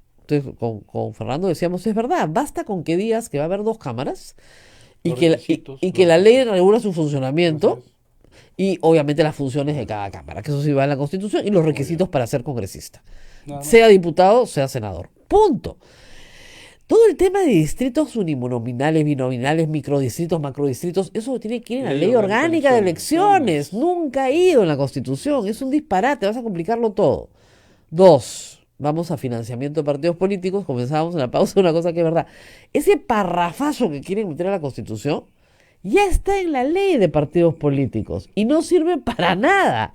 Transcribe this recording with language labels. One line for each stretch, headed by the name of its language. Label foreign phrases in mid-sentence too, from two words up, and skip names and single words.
Spanish: Entonces, con Fernando decíamos, es verdad, basta con que digas que va a haber 2 cámaras y que la ley regula su funcionamiento y obviamente las funciones de cada cámara, que eso sí va en la Constitución, y los requisitos para ser congresista. Sea diputado, sea senador. Punto. Todo el tema de distritos uninominales, binominales, microdistritos, macrodistritos, eso tiene que ir en la ley orgánica de elecciones. Nunca ha ido en la Constitución. Es un disparate, vas a complicarlo todo. 2, vamos a financiamiento de partidos políticos. Comenzábamos en la pausa una cosa que es verdad. Ese parrafazo que quieren meter a la Constitución ya está en la ley de partidos políticos y no sirve para nada.